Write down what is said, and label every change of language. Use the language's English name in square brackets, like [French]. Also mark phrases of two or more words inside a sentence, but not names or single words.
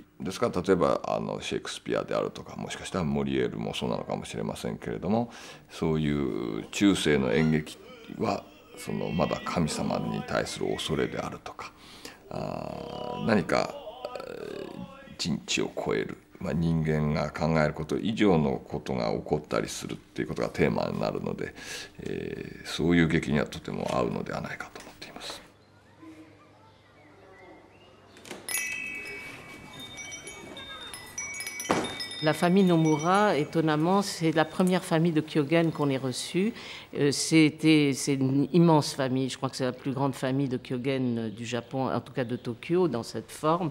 [Japanese] ですから例えばシェイクスピアであるとか、もしかしたらモリエールもそうなのかもしれませんけれども、そういう中世の演劇はまだ神様に対する恐れであるとか、何か人知を超える、人間が考えること以上のことが起こったりするっていうことがテーマになるので、そういう劇にはとても合うのではないかと思っています。 [French] La famille Nomura, étonnamment, c'est la première famille de Kyogen qu'on ait reçue. C'est une immense famille. Je crois que c'est la plus grande famille de Kyogen du Japon, en tout cas de Tokyo, dans cette forme.